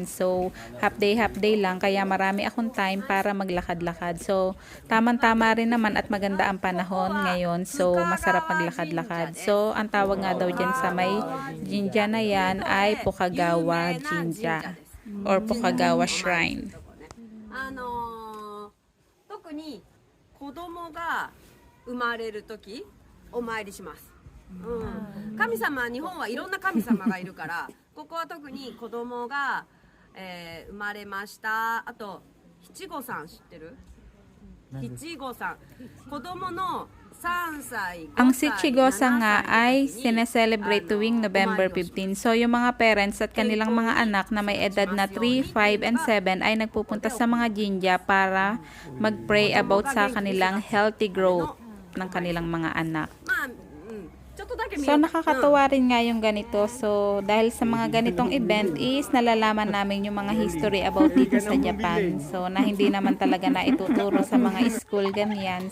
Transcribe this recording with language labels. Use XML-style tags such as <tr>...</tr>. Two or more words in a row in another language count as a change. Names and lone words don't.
<en>So, half day lang.</en> <tl>Kaya marami akong time para maglakad-lakad. So, tamang-tama rin naman at maganda ang panahon ngayon. So, masarap maglakad-lakad. So, ang tawag nga daw dyan sa may Jinja na yan ay Pokagawa Jinja.</tl> <en>Or Pokagawa Shrine.</en> <ja>特に子供が生まれる時お参りします、神様、日本はいろんな神様がいるからここは特に子供が、生まれました。あと七五三知ってる？七五三、子供の</ja> <tl>Ang Shichigosa nga ay sineselebrate tuwing November 15. So, yung mga parents at kanilang mga anak na may edad na 3, 5, and 7 ay nagpupunta sa mga jinja para mag-pray about sa kanilang</tl> <en>healthy growth.</en> <tl>ng kanilang mga anak.</tl> <ja>まあ、ちょっとだけ見</ja> <tl>So nakakatuwa rin nga yung ganito. So dahil sa mga ganitong event is nalalaman namin yung mga history about dito sa Japan. So na hindi naman talaga na ituturo sa mga school ganyan.</tl>